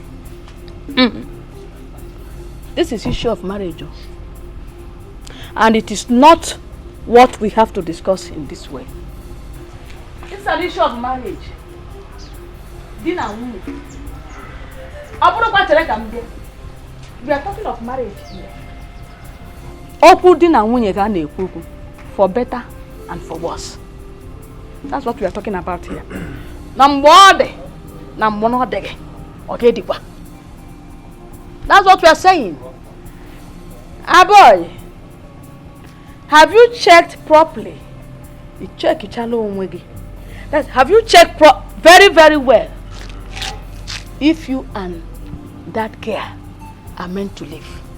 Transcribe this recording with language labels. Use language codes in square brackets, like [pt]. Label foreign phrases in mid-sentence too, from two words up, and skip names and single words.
[en] This is issue of marriage. And it is not what we have to discuss in this way. It's an issue of marriage. Dinner woman. We are talking of marriage here. [ig] Okwu di na nwunye ga na-ekwu [en] for better and for worse. That's what we are talking about here. [ig] Na mgbe ọ dị na mgbe ọ dịghị ọ ga-edikwa. [en] That's what we are saying. Boy, have you checked properly? You check have you checked very, very well if you and that girl are meant to live?